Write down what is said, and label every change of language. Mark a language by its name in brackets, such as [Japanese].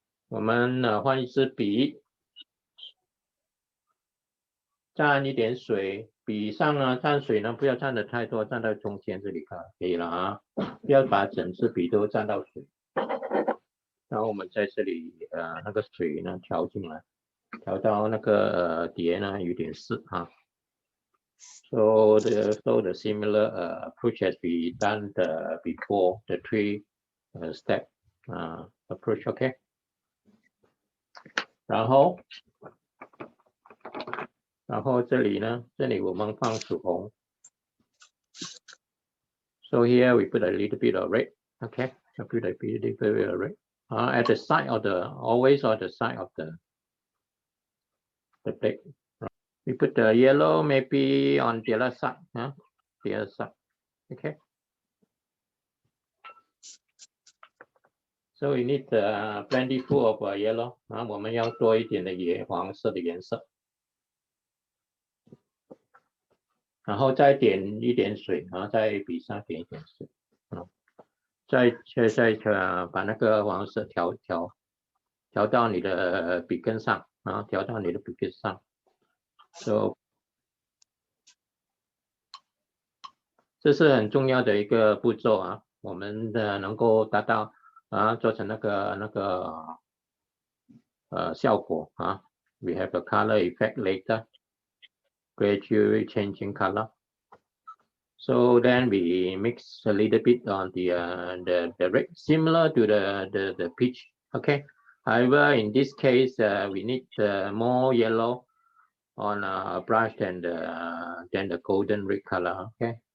[Chinese] 我们换一支笔，蘸一点水，笔上呢蘸水呢不要蘸的太多，蘸到中间这里可以了啊，不要把整支笔都蘸到水。然后我们在这里那个水呢调进来。调到那个碟呢有点湿啊。 [English] So the similar approach has been done before the 3-step approach, okay? [Chinese] 然后这里呢，这里我们放曙红。 [English] So here we put a little bit of red, okay? I put a little bit of red. At the side of always on the side of the plate. We put the yellow maybe on the other side, the other side, okay? So we need plentiful of yellow. [Chinese] 我们要多一点的黄色的颜色。然后再点一点水，在笔上点一点水，再把那个黄色调到你的笔根上，调到你的笔根上。 So 这是很重要的一个步骤啊，我们能够达到做成那个效果啊。 [English] We have a color effect later, gradually changing color. So then we mix a little bit on the red, similar to the peach. Okay. However, in this case, we need more yellow on a brush than the golden red color. Okay.